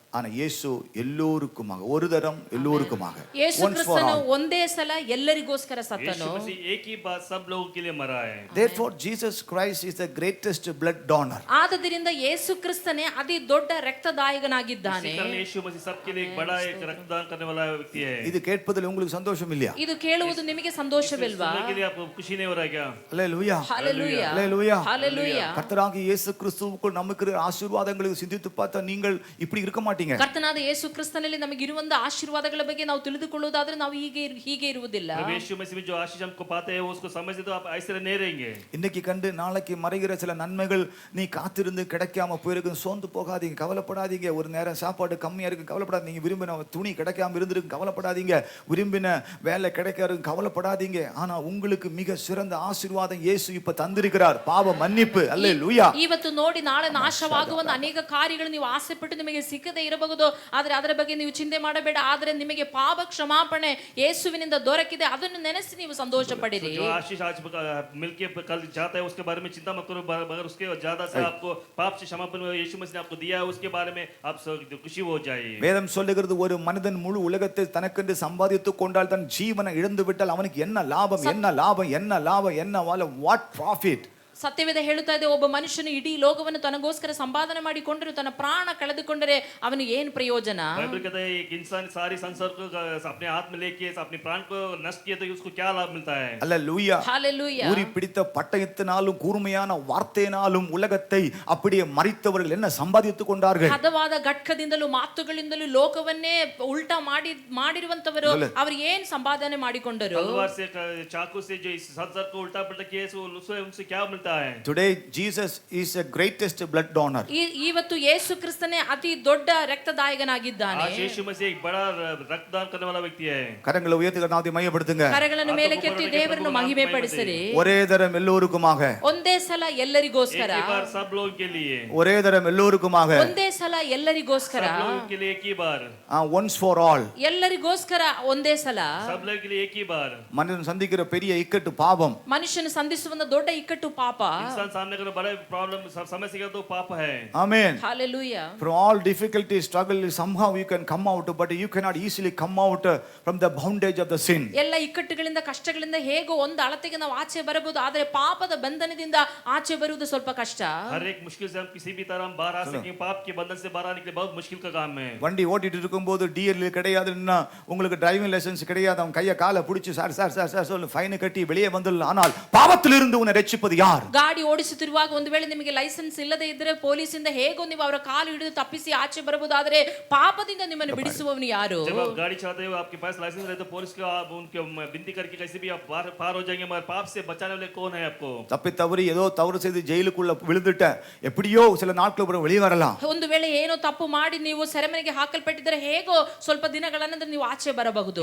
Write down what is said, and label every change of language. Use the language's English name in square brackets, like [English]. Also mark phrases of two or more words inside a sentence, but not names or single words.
[Tamil] ஆனா இயேசு எல்லோருக்குமாக, ஒரு தரம் எல்லோருக்குமாக. [Kannada] ಯೇಸು ಕ್ರಿಸ್ತನು ಒಂದೇ ಸಲ ಎಲ್ಲರಿಗೋಸ್ಕರ ಸತ್ತನು. [Hindi] यीशु मसीह एक ही बार सब लोगों के लिए मरा है. [English] Therefore Jesus Christ is the greatest blood donor. [Kannada] ಆದ್ದರಿಂದ ಯೇಸು ಕ್ರಿಸ್ತನೇ ಅತಿ ದೊಡ್ಡ ರಕ್ತದಾಯಕನಾಗಿದ್ದಾನೆ. [Hindi] इसी कारण यीशु मसीह सबके लिए एक बड़ा एक रक्तदान करने वाला व्यक्ति है. [Tamil] இது கேட்பதில் உங்களுக்கு சந்தோஷம் இல்லையா? [Kannada] ಇದು ಕೇಳುವುದು ನಿಮಗೆ ಸಂತೋಷವಿಲ್ವಾ? [Hindi] सुनने के लिए आपको खुशी नहीं हो रहा है क्या? [Tamil] அல்லேலூயா, ஹalleluya, அல்லேலூயா, ஹalleluya. கர்த்தராகிய இயேசு கிறிஸ்துவுக்குள் நமக்கு இருக்கிற ஆசீர்வாதங்களை சிந்தித்து பார்த்தா நீங்கள் இப்படி இருக்க மாட்டீங்க. [Kannada] ಕರ್ತನಾದ ಯೇಸು ಕ್ರಿಸ್ತನಲ್ಲಿ ನಮಗೆ ಇರುವಂತ ಆಶೀರ್ವಾದಗಳ ಬಗ್ಗೆ ನಾವು ತಿಳಿದುಕೊಳ್ಳೋದಾದ್ರೆ ನಾವು ಹೀಗೆ ಇರುವುದಿಲ್ಲ. [Hindi] यीशु मसीह में जो आशीष हमको पाते हैं वो उसको समझते तो आप ऐसे नहीं रहेंगे. [Tamil] இன்னைக்கு கண்டு நாளைக்கு மறைகிற சில நன்மைகள் நீ காத்திருந்து கிடைக்காம போயிருக்கு, சோர்ந்து போகாதீங்க, கவலைப்படாதீங்க. ஒரு நேரம் சாப்பாடு கம்மியா இருக்கு, கவலைப்படாதீங்க. விரும்பின துணி கிடைக்காம இருந்திருக்கு, கவலைப்படாதீங்க. விரும்பின வேலை கிடைக்காது, கவலைப்படாதீங்க. ஆனா உங்களுக்கு மிக சிறந்த ஆசீர்வாதம் இயேசு இப்ப தந்திருக்கிறார், பாவ மன்னிப்பு. அல்லேலூயா. [Kannada] ಇವತ್ತು ನೋಡಿ ನಾಳೆ ನಾಶವಾಗುವಂತ ಅನೇಕ ಕಾರ್ಯಗಳು ನೀವು ಆಸೆ ಪಟ್ಟು ನಿಮಗೆ ಸಿಕ್ಕದೇ ಇರಬಹುದು, ಆದ್ರೆ ಅದರ ಬಗ್ಗೆ ನೀವು ಚಿಂತೆ ಮಾಡಬೇಡ. ಆದ್ರೆ ನಿಮಗೆ ಪಾಪ ಕ್ಷಮಾಪಣೆ ಯೇಸುವಿನಿಂದ ದೊರಕಿದೆ, ಅದನ್ನು ನೆನೆಸಿ ನೀವು ಸಂತೋಷ ಪಡಿರಿ. [Hindi] जो आशीष आज मिलके कल जाता है उसके बारे में चिंता मत करो, मगर उसके ज्यादा से आपको पाप से क्षमापण यीशु मसीह ने आपको दिया है उसके बारे में आप खुशी हो जाए. [Tamil] வேதம் சொல்லுகிறது ஒரு மனிதன் முழு உலகத்தை தனக்கென்று சம்பாதித்துக் கொண்டால் தன் ஜீவனை இழந்து விட்டால் அவனுக்கு என்ன லாபம், [English] what profit? [Kannada] ಸತ್ಯವೇದ ಹೇಳುತ್ತಾ ಇದೆ, ಒಬ್ಬ ಮನುಷ್ಯನು ಇಡೀ ಲೋಕವನ್ನು ತನಗೋಸ್ಕರ ಸಂಪಾದನೆ ಮಾಡಿಕೊಂಡರೆ ತನ್ನ ಪ್ರಾಣ ಕಳೆದುಕೊಂಡರೆ ಅವನಿಗೆ ಏನು ಪ್ರಯೋಜನ? [Hindi] बाइबल कहता है एक इंसान सारी संसार को अपने हाथ में लेके अपने प्राण को नष्ट किया तो उसको क्या लाभ मिलता है? [Tamil] அல்லேலூயா. ஹalleluya. ஊறி பிடித்த பட்டயத்தினாலும் கூர்மையான வார்த்தையினாலும் உலகத்தை அப்படியே மறித்தவர்கள் என்ன சம்பாதித்துக் கொண்டார்கள்? ಹದವಾದ ಘಟ್ಕದಿಂದಲೂ ಮಾತುಗಳಿಂದಲೂ ಲೋಕವನ್ನೇ ಉಲ್ಟಾ ಮಾಡಿರುವಂತವರು ಅವರು ಏನು ಸಂಪಾದನೆ ಮಾಡಿಕೊಂಡರು? तलवार से चाकू से जो इस संसार को उल्टा पलटा किया उनसे क्या मिलता है? [English] Today Jesus is the greatest blood donor. [Kannada] ಇವತ್ತು ಯೇಸು ಕ್ರಿಸ್ತನೇ ಅತಿ ದೊಡ್ಡ ರಕ್ತದಾಯಕನಾಗಿದ್ದಾನೆ. [Hindi] आज यीशु मसीह एक बड़ा रक्तदान करने वाला व्यक्ति है. [Tamil] கரங்களை உயர்த்தி கர்த்தரை மையப்படுத்துங்க. [Kannada] ಕರಗಳನ್ನು ಮೇಲಕ್ಕೆತ್ತಿ ದೇವರನ್ನು ಮಹಿಮೆ ಪಡಿಸಿರಿ. [Tamil] ஒரே தரம் எல்லோருக்குமாக, [Kannada] ಒಂದೇ ಸಲ ಎಲ್ಲರಿಗೋಸ್ಕರ, [Hindi] एक ही बार सब लोगों के लिए, [Tamil] ஒரே தரம் எல்லோருக்குமாக, [Kannada] ಒಂದೇ ಸಲ ಎಲ್ಲರಿಗೋಸ್ಕರ, [Hindi] सब लोगों के लिए एक ही बार, [English] once for all, [Kannada] ಎಲ್ಲರಿಗೋಸ್ಕರ ಒಂದೇ ಸಲ. [Hindi] सब लोगों के लिए एक ही बार. [Tamil] மனிதன் சந்திக்கிற பெரிய இக்கட்டு பாவம். [Kannada] ಮನುಷ್ಯನು ಸಂಧಿಸುವಂತ ದೊಡ್ಡ ಇಕ್ಕಟ್ಟು ಪಾಪ. [Hindi] इंसान सामने का बड़ा प्रॉब्लम समस्या का तो पाप है. [English] Amen. Hallelujah. From all difficulty, struggle, somehow you can come out, but you cannot easily come out from the bondage of the sin. [Kannada] ಎಲ್ಲ ಇಕ್ಕಟ್ಟುಗಳಿಂದ ಕಷ್ಟಗಳಿಂದ ಹೇಗೋ ಒಂದು ಅಳತೆಗೆ ನಾವು ಆಚೆ ಬರಬಹುದು, ಆದರೆ ಪಾಪದ ಬಂಧನದಿಂದ ಆಚೆ ಬರುವುದು ಸ್ವಲ್ಪ ಕಷ್ಟ. [Hindi] हर एक मुश्किल से हम किसी भी तरह बाहर आ सकें, पाप के बंधन से बाहर आने के लिए बहुत मुश्किल का काम है. [Tamil] வண்டி ஓட்டிட்டு இருக்கும்போது டிஎல் கிடையாதுன்னா உங்களுக்கு [English] driving license [Tamil] கிடையாது, அவன் கையை காலை பிடிச்சி சார் சொல்லு ஃபைன் கட்டி வெளியே வந்துடலாம். ஆனால் பாவத்திலிருந்து உன்னை ரட்சிப்பது யார்? [Kannada] ಗಾಡಿ ಓಡಿಸುತ್ತಿರುವಾಗ ಒಂದು ವೇಳೆ ನಿಮಗೆ ಲೈಸೆನ್ಸ್ ಇಲ್ಲದೆ ಇದ್ದರೆ ಪೊಲೀಸಿಂದ ಹೇಗೋ ನೀವು ಅವರ ಕಾಲು ಹಿಡಿದು ತಪ್ಪಿಸಿ ಆಚೆ ಬರಬಹುದು, ಆದರೆ ಪಾಪದಿಂದ ನಿಮ್ಮನ್ನು ಬಿಡಿಸುವವನು ಯಾರು? [Hindi] जब आप गाड़ी चलाते हो आपके पास लाइसेंस रहे तो पुलिस को आप उनके विनती करके कैसे भी आप पार हो जाएंगे, मगर पाप से बचाने वाले कौन है आपको? [Tamil] தப்பி தவறி ஏதோ தவறு செய்து ஜெயிலுக்குள்ள விழுந்துட்ட எப்படியோ சில நாட்கள் அப்புறம் வெளியே வரலாம். [Kannada] ಒಂದು ವೇಳೆ ಏನೋ ತಪ್ಪು ಮಾಡಿ ನೀವು ಸೆರೆಮನೆಗೆ ಹಾಕಲ್ಪಟ್ಟಿದ್ದರೆ ಹೇಗೋ ಸ್ವಲ್ಪ ದಿನಗಳ ನಂತರ ನೀವು ಆಚೆ ಬರಬಹುದು.